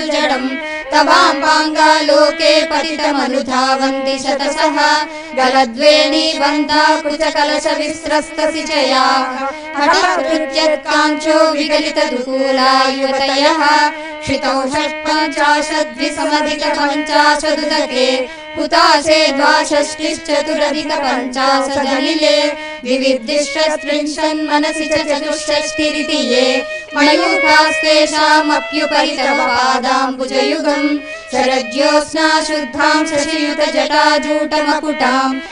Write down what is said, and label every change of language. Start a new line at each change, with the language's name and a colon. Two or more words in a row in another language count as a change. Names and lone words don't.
Sanskrit: జడం తవాంబాంగా లోకే పతితమనుధావంతి శతశః గలద్వేణీ బంధా కుచకలశ విస్రస్తసిచయా హఠాత్కృత్యత్కాంక్షో విగలిత దుకూలా యువతయః క్షితౌ షట్పంచాశద్విసమధిక పంచాశదుదకే हुताशे द्वाषष्टिश्चतुरधिक पञ्चाशदनिले विविद्दिष्टस्त्रिंशन् मनसि च चतुष्षष्टिरिति ये मयूखास्तेषामप्युपरि तव पादाम्बुजयुगम् शरज्योत्स्ना शुद्धां शशियुत जटाजूटमकुटां